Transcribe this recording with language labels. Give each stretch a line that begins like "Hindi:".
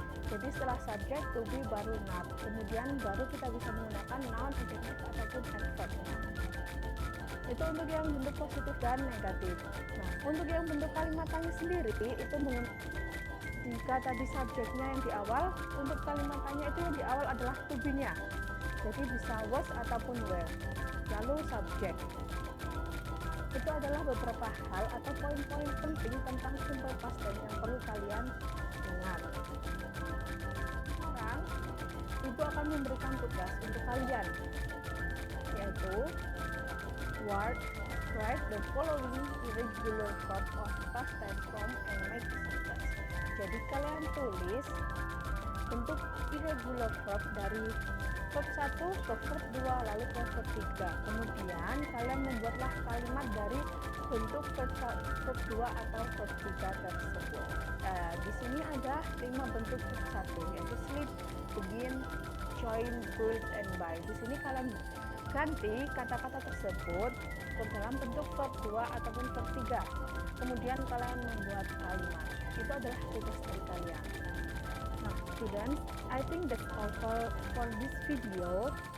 Indonesian: Jadi setelah subjek to be baru not, kemudian baru kita bisa menggunakan noun, adjective ataupun adverb. Itu untuk yang bentuk positif dan negatif. Nah, untuk yang bentuk kalimat tanya sendiri itu jika tadi subjeknya yang di awal, untuk kalimat tanya itu yang di awal adalah to be-nya. Jadi bisa was ataupun were. Lalu subjek. Itu adalah beberapa hal atau poin-poin penting tentang simple past tense yang perlu kalian ingat. Sekarang Ibu akan memberikan tugas untuk kalian, yaitu
English: write the following irregular verb of past tense form and make sentence.
Indonesian: Jadi kalian tulis bentuk irregular verb dari verb 1 ke verb 2 lalu ke verb 3. Kemudian kalian membuatlah kalimat dari bentuk verb 2 atau verb 3 tersebut. Di sini ada 5 bentuk verb 1 yaitu sleep, begin, join, build, and buy. Di sini kalian ganti kata-kata tersebut ke dalam bentuk verb 2 ataupun verb 3. Kemudian kalian membuat kalimat. Itu adalah tugas dari kalian.
English: Nah, students, I think that's all for this video.